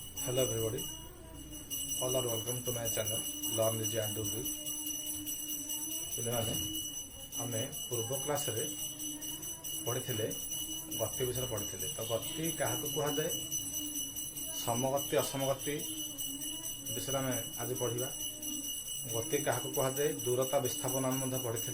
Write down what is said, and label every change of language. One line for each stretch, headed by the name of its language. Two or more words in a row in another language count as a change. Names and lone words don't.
English: Hello everybody, all are welcome to my channel Learn Easy and Do Good।
Odia: ପିଲାମାନେ ଆମେ ପୂର୍ବ କ୍ଲାସରେ ପଢ଼ିଥିଲେ ଗତି ବିଷୟରେ ପଢ଼ିଥିଲେ। ତ ଗତି କାହାକୁ କୁହାଯାଏ, ସମଗତି ଅସମଗତି ବିଷୟରେ ଆମେ ଆଜି ପଢ଼ିବା। ଗତି କାହାକୁ କୁହାଯାଏ, ଦୂରତା ବିସ୍ଥାପନ ଆମେ ମଧ୍ୟ ପଢ଼ିଥିଲେ।